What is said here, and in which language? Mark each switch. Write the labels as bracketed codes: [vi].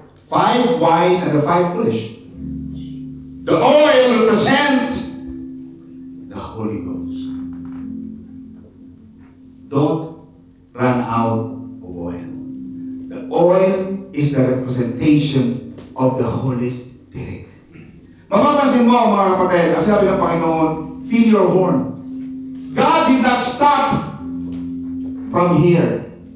[en] 5 wise and the 5 foolish. The oil represent the Holy Ghost. Don't run out of oil. The oil is the representation of the Holy Spirit. [tl] Mapapansin mo mga kapatid, ang sabi ng Panginoon, [en] fill your horn. God did not stop from here.